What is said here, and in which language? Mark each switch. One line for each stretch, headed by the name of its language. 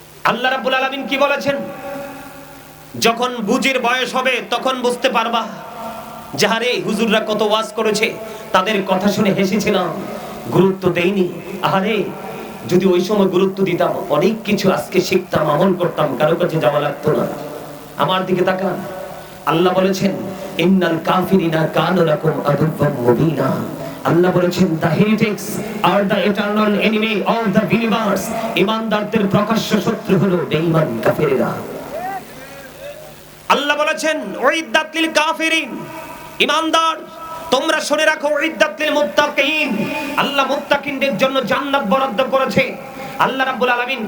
Bangla: আল্লাহ রাব্বুল আলামিন কি বলেছেন? যখন বুঝির বয়স হবে তখন বুঝতে পারবা যাহারে হুজুররা কত ওয়াজ করেছে, তাদের কথা শুনে হেসেছিলাম, গুরুত্ব দেইনি। আরে যদি ওই সময় গুরুত্ব দিতাম, অনেক কিছু আজকে শিখতাম, আমল করতাম, কারো কাছে যাওয়া লাগতো না। আমার দিকে তাকান, আল্লাহ বলেছেন
Arabic: ইন্নাল কাফিরিনা কানু লাকুম আদুওয়াম মুবিনা।
Bangla: আল্লাহ বলেছেন
English: the heretics are the eternal enemy of the believers।
Bangla: ঈমানদারদের প্রকাশ্য শত্রু হলো বেঈমান কাফেররা। আল্লাহ বলেছেন
Arabic: উইদ্দাত লিল কাফিরিন,
Bangla: ঈমানদার তোমরা শুনে রাখো,
Arabic: উইদ্দাত লিল মুত্তাকিন,
Bangla: আল্লাহ মুত্তাকিনদের জন্য জান্নাত বরাদ্দ করেছে আল্লাহ রাব্বুল আলামিন।